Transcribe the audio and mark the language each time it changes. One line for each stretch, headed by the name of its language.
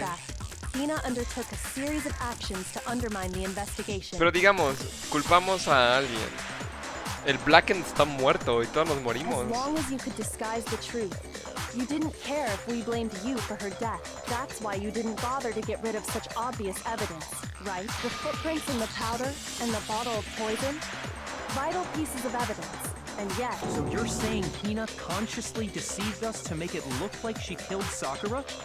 English: fact, Hina undertook a series of actions to undermine the investigation.
Spanish: Pero digamos, culpamos a alguien. El Blacken está muerto y todos nos morimos.
English: As long as you could disguise the truth, you didn't care if we blamed you for her death. That's why you didn't bother to get rid of such obvious evidence, right? The footprints in the powder and the bottle of poison, vital pieces of evidence. And yet, So you're saying Hina consciously deceived us to make it look like she killed Sakura?